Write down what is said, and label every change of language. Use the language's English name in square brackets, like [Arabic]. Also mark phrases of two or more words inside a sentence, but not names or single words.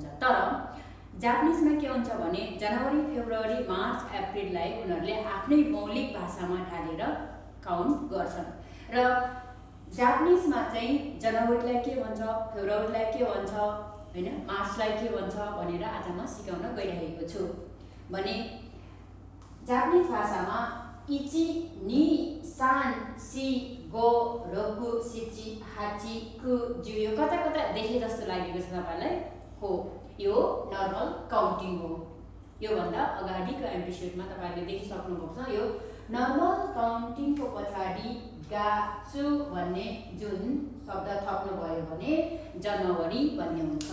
[Nepali] तर जापानिजमा के हुन्छ भने जनवरी फेब्रुअरी मार्च अप्रिललाई उनीहरूले आफ्नै मौलिक भाषामा ढालेर काउन्ट गर्छन्। र जापानिजमा चाहिँ जनवरीलाई के भन्छ, फेब्रुअरीलाई के भन्छ हैन, मार्चलाई के भन्छ भनेर आज म सिकाउन गइरहेको छु। भने जापानिज भाषामा [Japanese] 一 二 三 四 五 六 七 八 九 十 [Nepali] यो कता कता देखे जस्तो लागेको छ तपाईलाई हो। यो [English] normal counting [Nepali] हो। यो भन्दा अगाडिको एपिसोडमा तपाईले देखिसक्नु भएको छ। यो [English] normal counting [Nepali] पछाडी गाचु भन्ने जुन शब्द थप्नु भयो भने जनवरी भन्ने हुन्छ।